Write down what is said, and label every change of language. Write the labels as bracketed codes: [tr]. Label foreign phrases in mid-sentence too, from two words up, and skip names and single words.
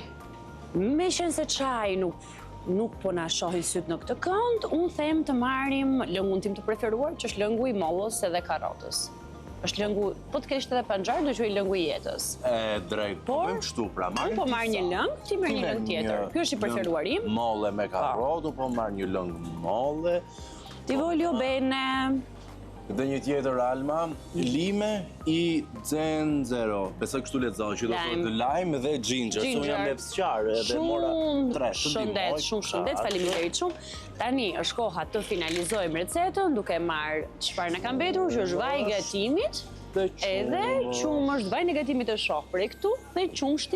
[sq] Me qenë se qaj nuk po na shohin syt në këtë kënd, unë them të marrim lëngun tim të preferuar, që është lëngu i mollës edhe karotës. Është lëngu, po të keshte edhe panxar, do quaj lëngu i jetës. Drejt, po bëjmë kështu, pra marrim. Unë po marr një lëng, ti merr një lëng tjetër. Ky është i preferuar im. Molle me karrotë, po marr një lëng molle. [it] Ti voglio bene. [sq] Dhe një tjetër, Alma, [it] lime i zenzero. [sq] Besoj kështu letëzohë, që do thotë lime dhe ginger. Se unë jam lepsqar edhe mora 3. Shumë shëndet, faleminderit shumë. Tani është koha të finalizojmë recetën duke marrë çfarë na ka mbetur, që është vaj gatimit, edhe qumësht, vaj në gatimit të shoh prej këtu, dhe qumshti.